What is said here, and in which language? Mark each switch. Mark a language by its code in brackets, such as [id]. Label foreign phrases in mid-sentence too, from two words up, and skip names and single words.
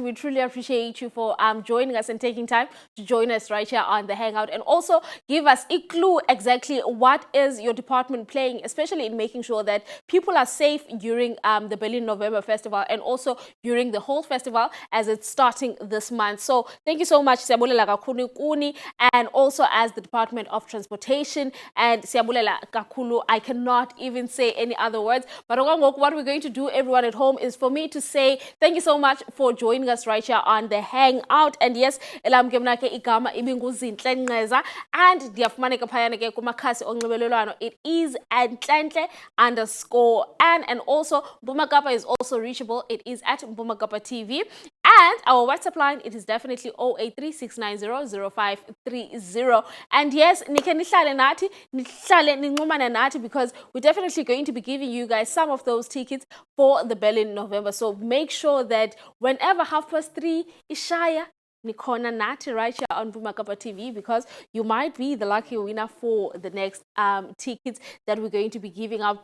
[en] We truly appreciate you for joining us and taking time to join us right here on the Hangout, and also give us a clue exactly what is your department playing, especially in making sure that people are safe during the Berlin November Festival, and also during the whole festival as it's starting this month. So thank you so much, [xh] Siyabulela kakhulu kuni, [en] and also as the Department of Transportation, and [xh] Siyabulela kakhulu. [en] I cannot even say any other words, but what we're going to do, everyone at home, is for me to say thank you so much for joining us right here on the Hangout. And yes, [xh] elam ke mna ke igama ibinguzinhle Nqeza, and ndiyafumaneka phayana ke kumakhasi onxibelelwano. [en] It is @Nhlenhle_N, and also Mpumakapa is also reachable. It is at Mpumakapa TV. And our WhatsApp line, it is definitely 0836900530. And yes, [xh] nihlale nathi, [en] because we're definitely going to be giving you guys some of those tickets for the Berlin November. So make sure that whenever 3:30 is shaya, [xh] Nikona Nati [en] right here on Vumakapa TV, because you might be the lucky winner for the next tickets that we're going to be giving out.